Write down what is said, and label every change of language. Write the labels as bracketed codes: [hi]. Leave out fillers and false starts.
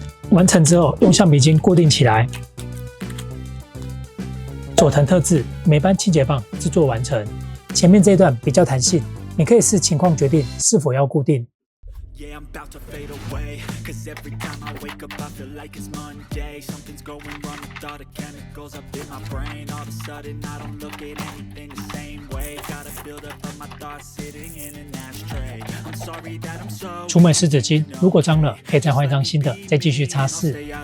[zh] 完成之後，用橡皮筋固定起來。佐藤特製霉斑清潔棒製作完成。前面這一段比較彈性，你可以視情況決定是否要固定。 [en] Yeah, I'm about to fade away, 'cause every time I wake up I feel like it's Monday. Something's going wrong with all the chemicals up in my brain. All of a sudden I don't look at anything the same way. Gotta build up of my thoughts sitting in an ashtray. I'm sorry that I'm so. [zh] 除霉濕紙巾如果髒了，可以再換一張新的，再繼續擦拭。